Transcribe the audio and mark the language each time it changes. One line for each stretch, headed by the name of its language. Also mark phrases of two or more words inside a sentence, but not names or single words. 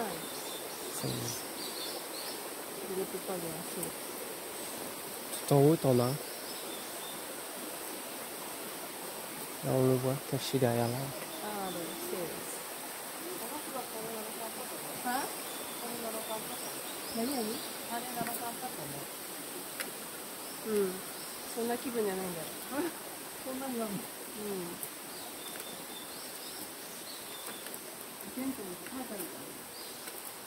French: 16. Je ne peux pas bien sûr. Tout en haut, t'en as un. Là, on le voit caché derrière là. Ah, le 16. Hein?
Japanese: 何々？うん。そんな気分じゃないんだよ。そんなにはもううん。テントに書いてあるか